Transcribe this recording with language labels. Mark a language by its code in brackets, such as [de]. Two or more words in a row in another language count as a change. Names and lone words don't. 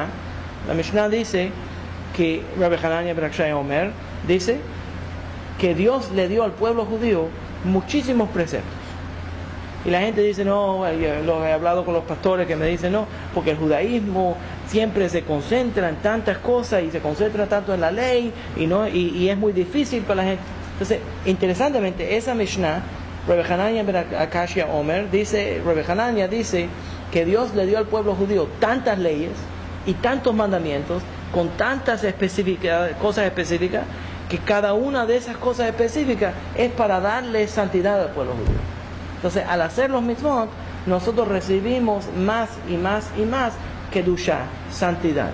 [es] La Mishnah dice que Rabbi Hanania ben Akshay Omer dice que Dios le dio al pueblo judío muchísimos preceptos. Y la gente dice, no, yo he hablado con los pastores que me dicen, no, porque el judaísmo siempre se concentra en tantas cosas y se concentra tanto en la ley y es muy difícil para la gente. Entonces, interesantemente, esa Mishnah, Rabbi Hanania ben Akshay Omer dice, Rabbi Hanania dice que Dios le dio al pueblo judío tantas leyes y tantos mandamientos con tantas cosas específicas, que cada una de esas cosas específicas es para darle santidad al pueblo judío. Entonces, al hacer los mitzvot, nosotros recibimos más y más y más kedushá, santidad.